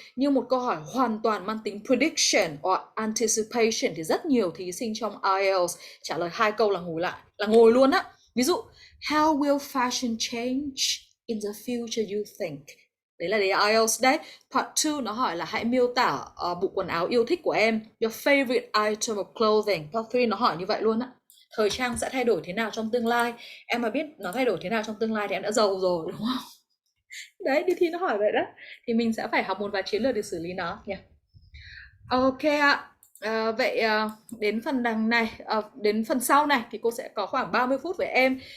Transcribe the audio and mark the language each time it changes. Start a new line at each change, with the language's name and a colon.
Vietnamese: Nhưng một câu hỏi hoàn toàn mang tính
English: prediction or anticipation
Vietnamese: thì rất nhiều thí sinh trong IELTS trả lời 2 câu là ngồi lại, là ngồi luôn á. Ví dụ,
English: how will fashion change in the future you think?
Vietnamese: Đấy là đề IELTS đấy. Part 2 nó hỏi là hãy miêu tả bộ quần áo yêu thích của em.
English: Your favorite item of clothing.
Vietnamese: Part 3 nó hỏi như vậy luôn á. Thời trang sẽ thay đổi thế nào trong tương lai? Em mà biết nó thay đổi thế nào trong tương lai thì em đã giàu rồi đúng không? Đấy, đi thi nó hỏi vậy đó. Thì mình sẽ phải học một vài chiến lược để xử lý nó nhé. Ok ạ. Vậy đến phần đằng này, đến phần sau này thì cô sẽ có khoảng 30 phút với em.